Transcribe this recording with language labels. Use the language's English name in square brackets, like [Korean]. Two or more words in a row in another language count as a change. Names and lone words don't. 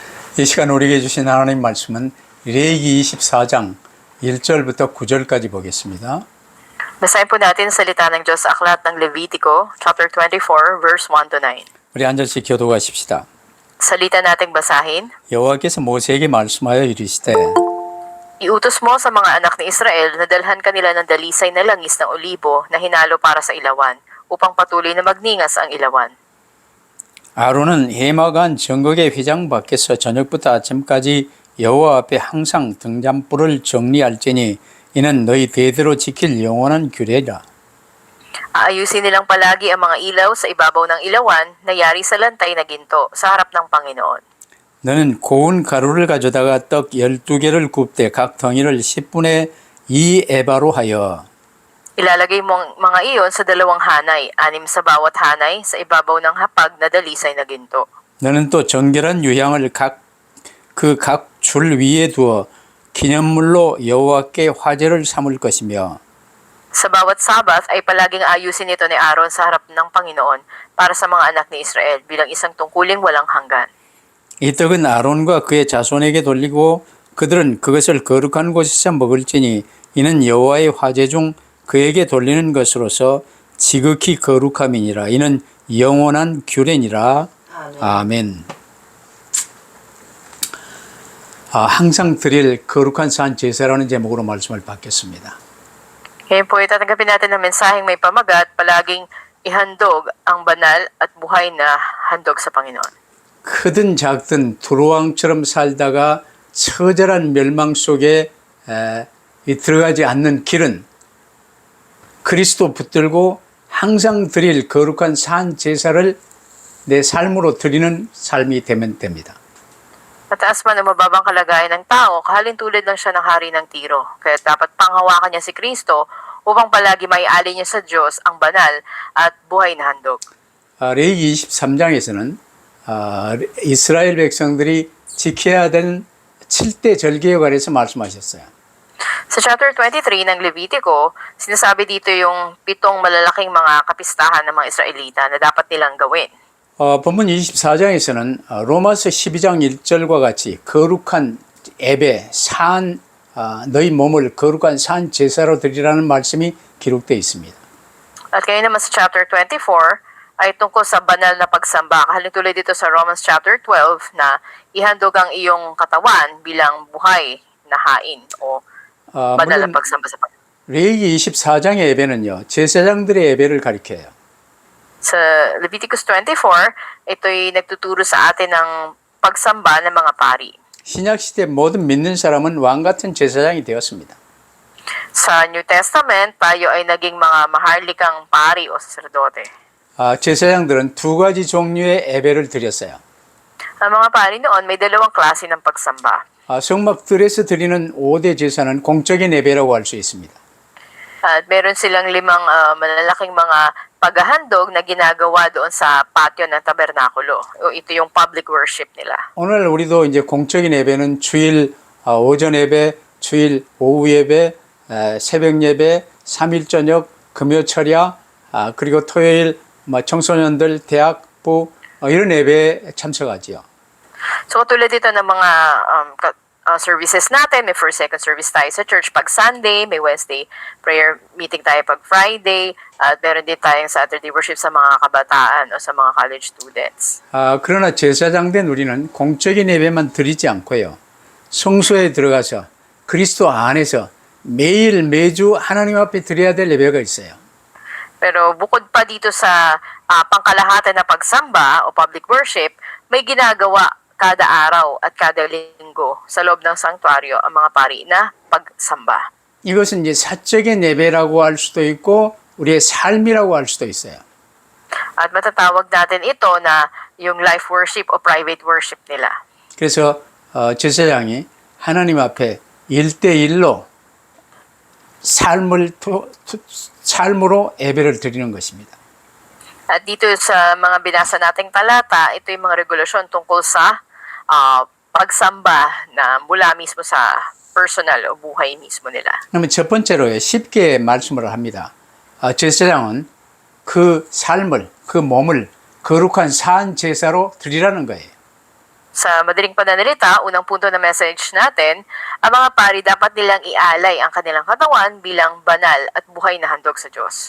[Korean] 이 시간 우리에게 주신 하나님 말씀은 레위기 24장 1절부터 9절까지 보겠습니다. [Filipino] Basahin po natin ang salita ng Diyos sa aklat ng Levitico, [English] chapter 24, verse 1 to 9. [Korean] 우리 한 절씩 교독하십시다. [Filipino] Salita nating basahin. [Korean] 여호와께서 모세에게 말씀하여 이르시되 [Filipino] Iutos mo sa mga anak ni Israel na dalhan kanila ng dalisay na langis ng olibo na hinalo para sa ilawan, upang patuloy na magningas ang ilawan. [Korean] 아론은 해마간 정극의 휘장 밖에서 저녁부터 아침까지 여호와 앞에 항상 등잔불을 정리할지니 이는 너희 대대로 지킬 영원한 규례라. [Filipino] Aayusin nilang palagi ang mga ilaw sa ibabaw ng ilawan na yari sa lantay na ginto sa harap ng Panginoon. [Korean] 너는 고운 가루를 가져다가 떡 12개를 굽되 각 덩이를 10분의 2 에바로 하여 [Filipino] Ilalagay mo ang mga iyon sa dalawang hanay, 6 sa bawat hanay sa ibabaw ng hapag na dalisay na ginto. [Korean] 너는 또 정결한 유향을 각 줄 위에 두어 기념물로 여호와께 화제를 삼을 것이며 [Filipino] Sa bawat Sabat ay palaging ayusin ito ni Aaron sa harap ng Panginoon para sa mga anak ni Israel bilang isang tungkuling walang hanggan. [Korean] 이 떡은 아론과 그의 자손에게 돌리고 그들은 그것을 거룩한 곳에서 먹을지니 이는 여호와의 화제 중 그에게 돌리는 것으로서 지극히 거룩함이니라. 이는 영원한 규례니라. 아멘. 항상 드릴 거룩한 산 제사라는 제목으로 말씀을 받겠습니다. [Filipino] Ngayon po itatanggapin natin ang mensaheng may pamagat, palaging ihandog ang banal at buhay na handog sa Panginoon. [Korean] 크든 작든 두루왕처럼 살다가 처절한 멸망 속에 들어가지 않는 길은 그리스도 붙들고 항상 드릴 거룩한 산 제사를 내 삶으로 드리는 삶이 되면 됩니다. [Filipino] Mataas man o mababang kalagayan ng tao, kahalintulad lang siya ng hari ng Tiro. Kaya dapat panghawakan niya si Kristo upang palagi maialin niya sa Diyos ang banal at buhay na handog. [Korean] 레위기 23장에서는 이스라엘 백성들이 지켜야 되는 7대 절기에 관해서 말씀하셨어요. [Filipino] Sa chapter 23 ng Levitico, sinasabi dito yung 7 malalaking mga kapistahan ng mga Israelita na dapat nilang gawin. [Korean] 본문 24장에서는 로마서 12장 1절과 같이 거룩한 예배, 너희 몸을 거룩한 산 제사로 드리라는 말씀이 기록되어 있습니다. [Filipino] At ngayon naman sa chapter 24 ay tungkol sa banal na pagsamba. Kahalintulad dito sa [English] Romans chapter 12 [Filipino] na ihandog ang iyong katawan bilang buhay na hain o banal na pagsamba sa Panginoon. [Korean] 레위기 24장의 예배는요, 제사장들의 예배를 가리켜요. [Filipino] Sa Leviticus 24, ito'y nagtuturo sa atin ng pagsamba ng mga pari. [Korean] 신약시대 모든 믿는 사람은 왕같은 제사장이 되었습니다. [Filipino] Sa New Testament, tayo ay naging mga maharlikang pari o saserdote. [Korean] 제사장들은 두 가지 종류의 예배를 드렸어요. [Filipino] Ang mga pari noon may dalawang klase ng pagsamba. [Korean] 성막들에서 드리는 5대 제사는 공적인 예배라고 할 수 있습니다. [Filipino] At meron silang 5 malalaking mga paghahandog na ginagawa doon sa patio ng tabernakulo. Ito yung [English] public worship [Filipino] nila. [Korean] 오늘 우리도 이제 공적인 예배는 주일 오전 예배, 주일 오후 예배, 새벽 예배, 3일 저녁, 금요 철야, 그리고 토요일 청소년들 대학부 이런 예배에 참석하지요. [Filipino] So tulad dito ng mga services natin, may [English] first, second service [Filipino] tayo sa church pag Sunday, may [English] Wednesday prayer meeting [Filipino] tayo pag Friday, at meron din tayong [English] Saturday worship [Filipino] sa mga kabataan o sa mga [English] college students. [Korean] 그러나 제사장 된 우리는 공적인 예배만 드리지 않고요. 성소에 들어가서 그리스도 안에서 매일 매주 하나님 앞에 드려야 될 예배가 있어요. [Filipino] Pero bukod pa dito sa pangkalahatan na pagsamba o [English] public worship, [Filipino] may ginagawa kada araw at kada linggo sa loob ng sanktuaryo ang mga pari na pagsamba. [Korean] 이것은 이제 사적인 예배라고 할 수도 있고 우리의 삶이라고 할 수도 있어요. [Filipino] At matatawag natin ito na yung [English] life worship [Filipino] o [English] private worship [Filipino] nila. [Korean] 그래서 제사장이 하나님 앞에 1대1로 삶으로 예배를 드리는 것입니다. [Filipino] At dito sa mga binasa nating talata, ito yung mga regulasyon tungkol sa pagsamba na mula mismo sa personal o buhay mismo nila. [Korean] 그러면 첫 번째로요, 쉽게 말씀을 합니다. 제사장은 그 삶을, 그 몸을 거룩한 산 제사로 드리라는 거예요. [Filipino] Sa madaling pananalita, unang punto ng message natin, ang mga pari dapat nilang ialay ang kanilang katawan bilang banal at buhay na handog sa Diyos.